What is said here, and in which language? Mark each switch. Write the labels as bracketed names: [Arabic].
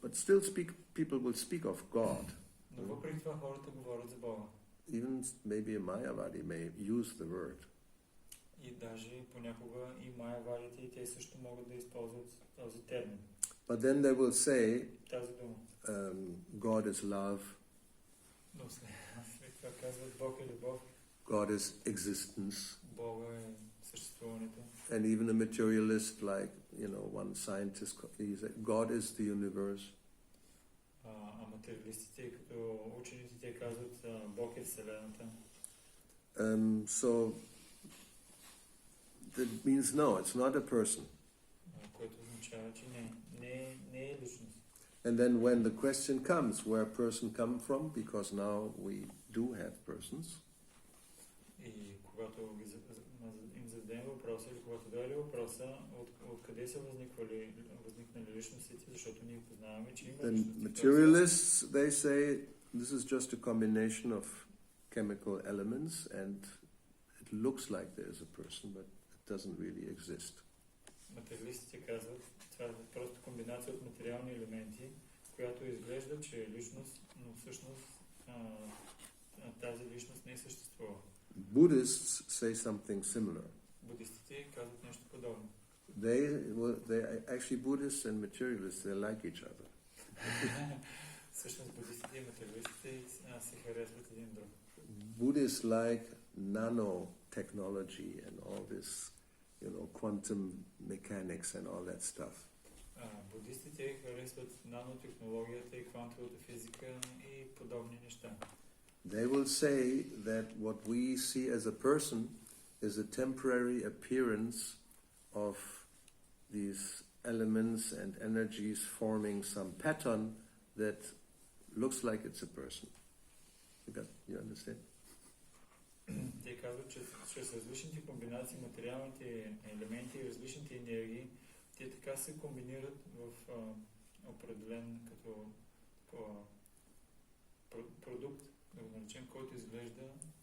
[English] But still people will speak of God. [Bulgarian] Но въпреки това хората говорят за Бога. [English] Even maybe a Mayavadi may use the word. [Bulgarian] И даже понякога и майявадите, и те също могат да използват този термин. [English] But then they will say, [Bulgarian] тази дума. [English] God is love. [Bulgarian] Но след това казват Бог е любов. [English] God is existence. [Bulgarian] Бога е съществуването. [English] And even a materialist, like one scientist, he said, God is the universe. [Bulgarian] Материалистите, като учените, те казват Бог е вселената. [English] So that means no, it's not a person. [Bulgarian] Което означава, че не е личност. [English] And then when the question comes, where a person come from, because now we do have persons. [Bulgarian] И когато им зададем въпроса, или когато дойде въпроса, откъде са възникнали личностите, защото ние познаваме, че има личности. [English] The materialists, they say, this is just a combination of chemical elements, and it looks like there is a person, but it doesn't really exist. [Bulgarian] материалистите казват, това е просто комбинация от материални елементи, която изглежда, че е личност, но всъщност тази личност не съществува. [English] Buddhists say something similar. [Bulgarian] Буддистите казват нещо подобно. [English] Actually, Buddhists and materialists, they like each other. [Bulgarian] Всъщност буддистите и материалистите се харесват един друг. [English] Buddhists like nanotechnology and all this, quantum mechanics and all that stuff. [Bulgarian] Буддистите харесват нанотехнологията и квантовата физика и подобни неща. [English] They will say that what we see as a person is a temporary appearance of these elements and energies forming some pattern that looks like it's a person. You understand? [Bulgarian] Те казват, че чрез различните комбинации, материалните елементи и различните енергии, те така се комбинират в определен като продукт, да го наречем, който изглежда.